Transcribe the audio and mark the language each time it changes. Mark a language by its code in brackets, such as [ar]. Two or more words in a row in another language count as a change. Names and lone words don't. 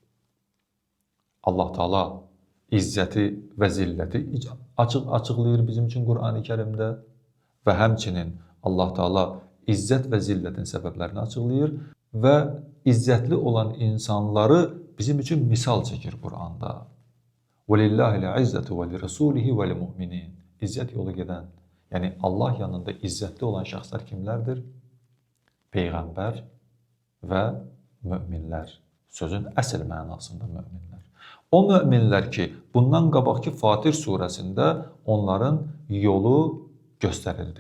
[az] Allah Taala izzəti və zilləti açıqlayır bizim üçün Qurani Kərimdə və həmçinin Allah Taala izzət və zillətin səbəblərini açıqlayır və izzətli olan insanları bizim üçün misal çəkir Quranda. [ar] وَلِلَّهِ الْعِزَّةُ وَلِرَسُولِهِ وَلِمُؤْمِنِينَ. [az] İzzət yolu gedən, yəni Allah yanında izzətli olan şəxslər kimlərdir? Peyğəmbər və möminlər. Sözün əsl mənasında möminlər. O möminlər ki, bundan qabaqki Fatir surəsində onların yolu göstərildi.